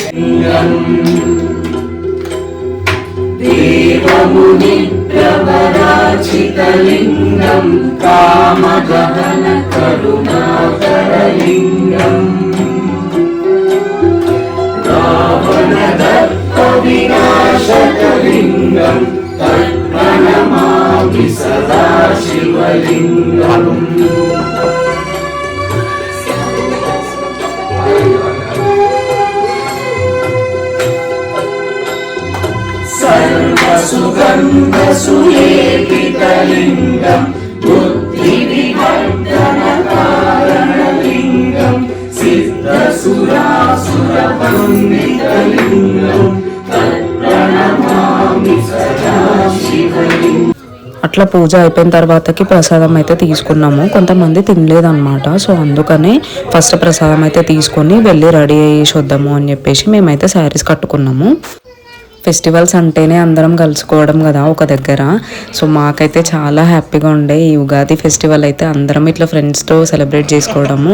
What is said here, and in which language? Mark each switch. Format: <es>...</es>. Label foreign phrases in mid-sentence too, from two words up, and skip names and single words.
<sa>దేవమునిప్రవరాచితలింగం కామదహన కరుణాకరలింగం రావణదర్ప వినాశకలింగం తత్ప్రణమామి సదా శివలింగం सर्वसुगन्धसुलेपितलिङ्गं बुद्धिविवर्धनकारणलिङ्गं सिद्धसुरासुरवन्दितलिङ्गं तत्प्रणमामि सदा शिवलिङ्गम्.</sa> <te>అట్లా పూజ అయిపోయిన తర్వాతకి ప్రసాదం అయితే తీసుకున్నాము. కొంతమంది తినలేదన్నమాట. సో అందుకనే ఫస్ట్ ప్రసాదం అయితే తీసుకొని వెళ్ళి రెడీ అయ్యేసి వద్దాము అని చెప్పేసి మేమైతే శారీస్ కట్టుకున్నాము. ఫెస్టివల్స్ అంటేనే అందరం కలుసుకోవడం కదా ఒక దగ్గర. సో మాకైతే చాలా హ్యాపీగా ఉండే ఈ ఉగాది ఫెస్టివల్ అయితే అందరం ఇట్లా</te> <en>friendsతో celebrate</en> <te>చేసుకోవడము.</te>